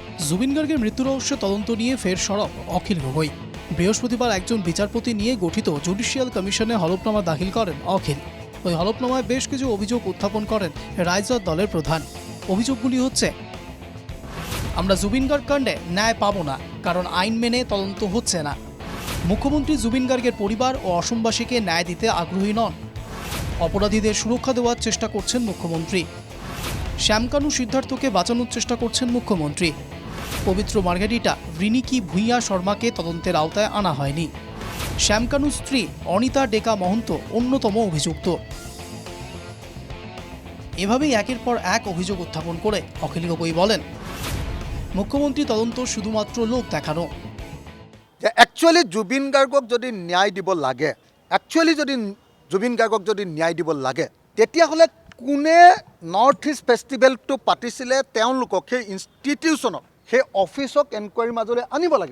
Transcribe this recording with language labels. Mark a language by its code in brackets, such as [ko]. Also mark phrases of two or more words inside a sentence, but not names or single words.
[bn] জুবিন গার্গের মৃত্যু রহস্য তদন্ত নিয়ে ফের সরব অখিল গগৈ। বৃহস্পতিবার একজন বিচারপতি নিয়ে গঠিত জুডিশিয়াল কমিশনে হলফনামা দাখিল করেন অখিল। ওই হলফনামায় বেশ কিছু অভিযোগ উত্থাপন করেন রাইজর দলের প্রধান। অভিযোগগুলি হচ্ছে, আমরা জুবিন গার্গ কাণ্ডে ন্যায় পাব না, কারণ আইন মেনে তদন্ত হচ্ছে না। মুখ্যমন্ত্রী জুবিন গার্গের পরিবার ও অসমবাসীকে ন্যায় দিতে আগ্রহী নন। অপরাধীদের সুরক্ষা দেওয়ার চেষ্টা করছেন মুখ্যমন্ত্রী। শ্যামকানু সিদ্ধার্থকে বাঁচানোর চেষ্টা করছেন মুখ্যমন্ত্রী। পবিত্র মার্গারিটা রিনিকি ভূঁইয়া শর্মাকে তদন্তের আওতায় আনা হয়নি। শ্যামকানুর স্ত্রী অনিতা ডেকা মহন্ত অন্যতম অভিযুক্ত। এভাবেই একের পর এক অভিযোগ উত্থাপন করে অখিল গগৈ বলেন, মুখ্যমন্ত্রী তদন্ত শুধুমাত্র লোক দেখানো। [as] একচুয়ালি জুবিন গাৰ্গক যদি ন্যায় দিব লাগে, তেতিয়াহ'লে কোনে নৰ্থ ইষ্ট ফেষ্টিভেলটো পাতিছিলে তেওঁলোকক সেই ইনষ্টিটিউশ্যনক, সেই অফিচক এনকুৱাৰীৰ মাজলৈ আনিব লাগিব।